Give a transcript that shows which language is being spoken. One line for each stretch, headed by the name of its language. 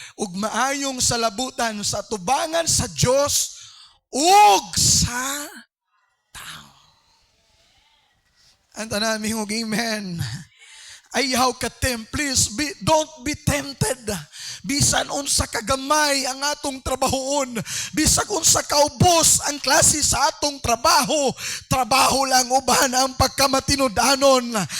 Cebuano: Ug maayong salabutan sa tubangan sa Dios ug sa tao. Ang tanan mi ug amen. Ayaw ka
English: please don't be tempted.
Cebuano: Bisan unsa kagamay ang atong trabahoon, bisag unsa kaubos ang klase sa atong trabaho lang uban ang pagkamatinud-anon.